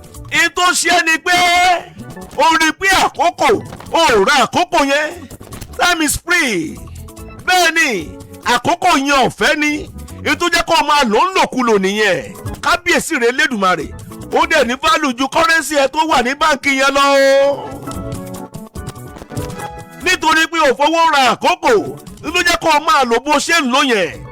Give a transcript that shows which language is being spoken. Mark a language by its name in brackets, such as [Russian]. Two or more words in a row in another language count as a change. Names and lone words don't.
[Yoruba] Ìyí tó ṣe ni pé o rí pé àkókò, o ò ra àkókò yẹn. [English] Time is free. [Yoruba] Bẹ́ẹ̀ ni, àkókò yẹn ọ̀fẹ́ ni. Ìyí tó jẹ́ kó máa lò ń lòkulò nìyẹn. Kábíyèsí rẹ̀ Elédùmarè. Ó dẹ̀ ní value ju currency ẹ tó wà ní báǹkì yẹn lọ o. Nítorí pé o fowó ra àkókò, ló jẹ́ kó máa lò bó ṣe ń lò yẹn.